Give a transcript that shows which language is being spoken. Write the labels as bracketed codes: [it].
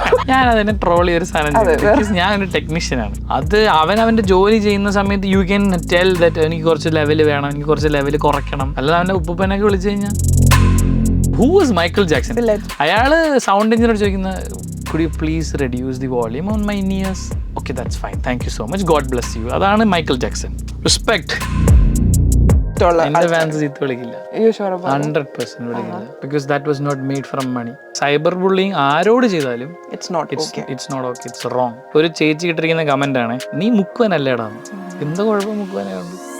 [ml] ഞാൻ അതിനെ ട്രോൾ ചെയ്തൊരു സാധനം, ഞാൻ ഒരു ടെക്നീഷ്യനാണ്. അത് അവന്റെ ജോലി ചെയ്യുന്ന സമയത്ത് [en] you can tell that [ml] എനിക്ക് കുറച്ച് ലെവൽ വേണം, എനിക്ക് കുറച്ച് ലെവൽ കുറയ്ക്കണം. അല്ലാതെ അവന്റെ ഉപ്പനൊക്കെ വിളിച്ചു കഴിഞ്ഞാൽ [en] Who was Michael Jackson? [ml] അയാള് സൗണ്ട് എഞ്ചിനീയർ ചോദിക്കുന്ന [en] could you please reduce the volume on my ears? Okay, that's fine, thank you so much, God bless you. [ml] അതാണ് മൈക്കിൾ ജാക്സൺ. റെസ്പെക്ട്. എന്റെ ഫാൻസ് ചീത്ത വിളിക്കില്ല, 100% വിളിക്കില്ല. [en] Because that was not made from money. [ml] Cyber bullying ആരോട് ചെയ്താലും [en] It's not okay, it's wrong. [ml] ഒരു ചേച്ചി ഇട്ടിരിക്കുന്ന കമന്റ് ആണ്, നീ മുക്കുവനല്ലേടാ. എന്താ കുഴപ്പം മുക്കുവനുണ്ട്?